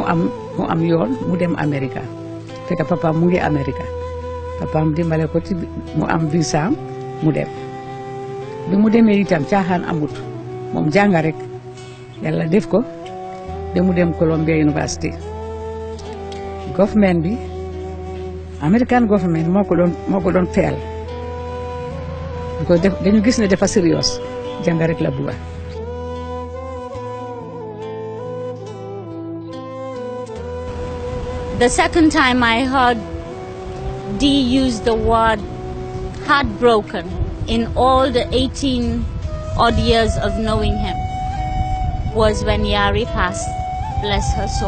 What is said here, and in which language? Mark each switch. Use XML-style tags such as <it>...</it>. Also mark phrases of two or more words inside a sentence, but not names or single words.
<wo>am yoon mu dem America fekk papa mu ngi America papaam dimbale ko ci mu am visa mu dem bi mu demee itam caaxaan amut moom jàng rek yàlla def ko ba mu dem Columbia University government bi</wo> <en>American government</en> <wo>moo ko doon fayal because dañu gis ne dafa serious jàng rek la bugga.</wo> <en>The second time I heard D use the word heartbroken in all the 18 odd years of knowing him was when Yari passed, bless her soul.</en>